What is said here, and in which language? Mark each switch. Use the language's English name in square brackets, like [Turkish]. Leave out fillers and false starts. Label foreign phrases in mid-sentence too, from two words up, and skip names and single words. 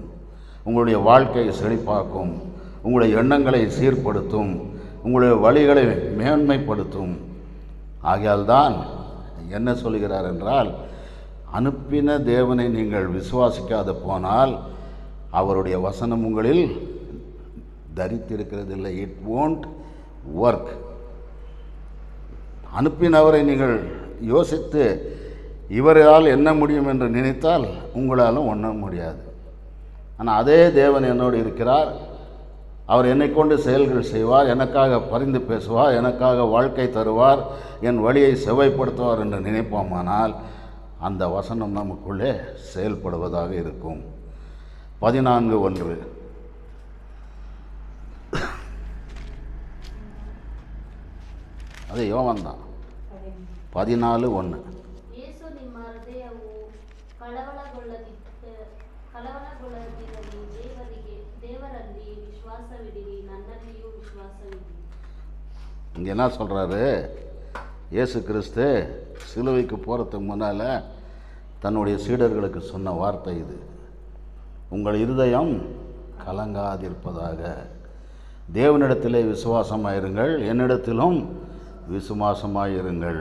[Tamil] உங்களுடைய வாழ்க்கையை செழிப்பாக்கும், உங்களுடைய எண்ணங்களை சீர்படுத்தும், உங்களுடைய வழிகளை மேன்மைப்படுத்தும். ஆகையால் தான் என்ன சொல்கிறார் என்றால், அனுப்பின தேவனை நீங்கள் விசுவாசிக்காத போனால் அவருடைய வசனம் உங்களில் தரித்திருக்கிறதில்லை. [English] it won't work. [Tamil] அனுப்பினவரை நீங்கள் யோசித்து இவரால் என்ன முடியும் என்று நினைத்தால் உங்களாலும் ஒன்றும் முடியாது. ஆனால் அதே தேவன் என்னோடு இருக்கிறார், அவர் என்னை கொண்டு செயல்கள் செய்வார், எனக்காக பரிந்து பேசுவார், எனக்காக வாழ்க்கை தருவார், என் வழியை செவ்வாய்ப்படுத்துவார் என்று நினைப்போமானால் அந்த வசனம் நமக்குள்ளே செயல்படுவதாக இருக்கும். 14:1 அது யோவான் தான். 14:1 [Kannada] ಯೇಸು ನಿಮ್ಮ ಹೃದಯವು ಕಳವಳಗೊಳ್ಳದಿರಲಿ, ದೇವರಲ್ಲಿ ವಿಶ್ವಾಸವಿಡಿರಿ, ನನ್ನಲ್ಲಿಯೂ ವಿಶ್ವಾಸವಿಡಿರಿ. [Tamil] இங்கே என்ன சொல்கிறாரு? இயேசு கிறிஸ்து சிலுவைக்கு போகிறதுக்கு முன்னால் தன்னுடைய சீடர்களுக்கு சொன்ன வார்த்தை இது. உங்கள் இருதயம் கலங்காதிருப்பதாக, தேவனிடத்திலே விசுவாசமாயிருங்கள், என்னிடத்திலும் விசுவாசமாயிருங்கள்.